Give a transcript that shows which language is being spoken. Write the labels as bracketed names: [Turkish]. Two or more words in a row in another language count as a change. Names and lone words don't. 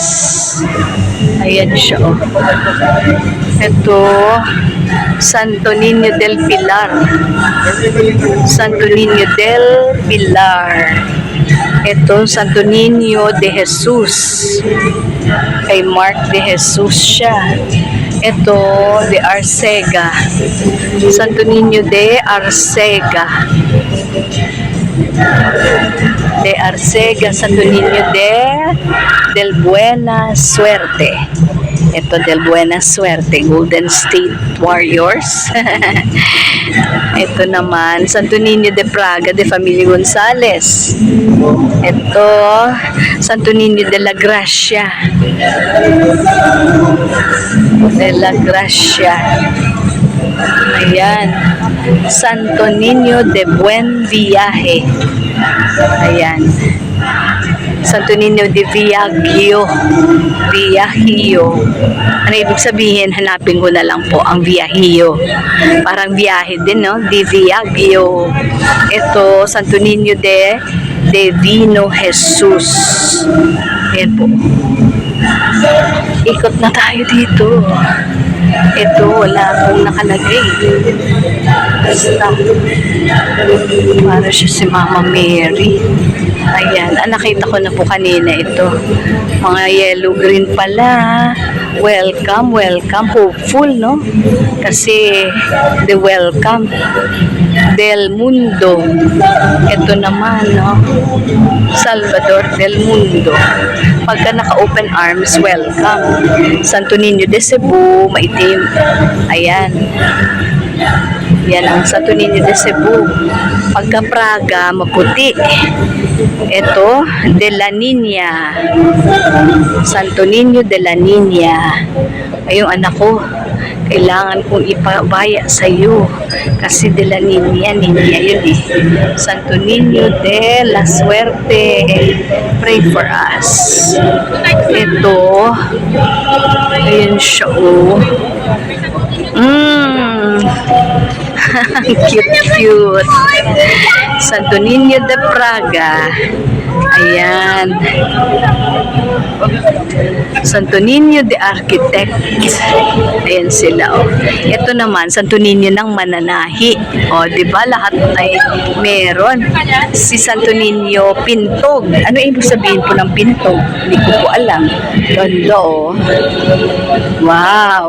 [Filipino] Ayan siya, oh. Ito, Santo Niño del Pilar. Santo Niño del Pilar. Ito, Santo Niño de Jesus. Kay Mark de Jesus siya. Ito, de Arcega. Santo Niño de Arcega. De Arcega, Santo Niño del Buena Suerte. Ito, del Buena Suerte, Golden State Warriors. Ito naman, Santo Niño de Praga, de Familia Gonzales. Ito, Santo Niño de la Gracia. De la Gracia. Ayan. Santo Niño de Buen Viaje. Ayan. Santo Niño de Viaggio. Viaggio. Ano ibig sabihin? Hanapin ko na lang po ang Viaggio. Parang biyahe din, no? Di Viaggio. Ito, Santo Niño de Divino Jesus. Ayan po. Ikot na tayo dito. Ito, wala akong nakalagay. Basta, para siya si Mama Mary. Ayan, nakita ko na po kanina ito. Mga yellow-green pala. [English] Welcome, welcome. Hopeful, [Filipino] no? Kasi, [English] the welcome [Spanish] del mundo. [Filipino] Ito naman, no? Salvador del mundo. Pagka naka- [English] open arms, [Filipino] welcome. Santo Niño de Cebu, maitim. Ayan. Yan ang Santo Niño de Cebu. Pagka Praga, maputi. Ito, de la Niña. Santo Niño de la Niña. Ay, yung anak ko, kailangan kong ipabaya sa iyo. Kasi de la Niña, Niña yun eh. Santo Niño de la Suerte. [English] Pray for us. [Filipino] Ito, ayun siya oh. Cute. Santo Niño de Praga. Ayan. Santo Niño de Architect. Ayan sila, oh. Ito naman, Santo Niño ng Mananahi. O, di ba lahat ay meron. Si Santo Niño Pintog. Ano ibig sabihin po ng Pintog? Hindi ko po alam. Ganda, oh. Wow.